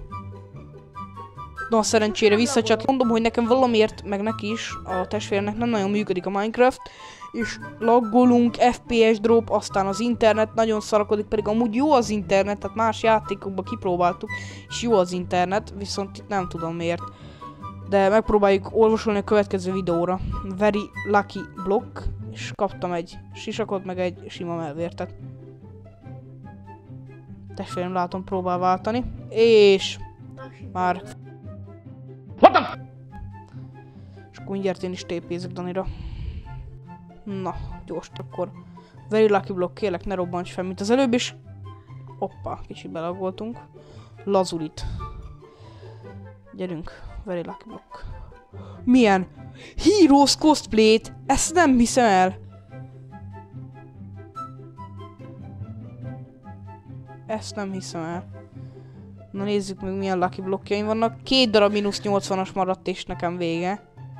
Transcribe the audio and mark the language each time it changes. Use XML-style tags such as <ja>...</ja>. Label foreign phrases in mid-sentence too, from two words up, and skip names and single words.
<hu>Na, szerencsére visszacsat. Mondom, hogy nekem valamiért, meg neki is, a testvérnek nem nagyon működik a Minecraft. És laggolunk,</hu> <en>FPS drop,</en> <hu>aztán az internet nagyon szarakodik, pedig amúgy jó az internet, tehát más játékokban kipróbáltuk, és jó az internet, viszont itt nem tudom miért. De megpróbáljuk orvosolni a következő videóra.</hu> <en>Very lucky block,</en> <hu>és kaptam egy sisakot, meg egy sima melvértet. Testvérem látom próbál váltani, és már... És akkor mindjárt én is tépézek Danira. Na, gyors, akkor</hu> <en>very lucky block,</en> <hu>kérlek, ne robbants fel, mint az előbb is. Hoppá, kicsit belagoltunk. Lazulit. Gyerünk,</hu> <en>very lucky block.</en> <hu>Milyen? Heroes cosplay-t? Ezt nem hiszem el. Ezt nem hiszem el. Na nézzük meg, milyen lucky blokkjaim vannak. 2 darab mínusz 80-as maradt, és nekem vége.</hu>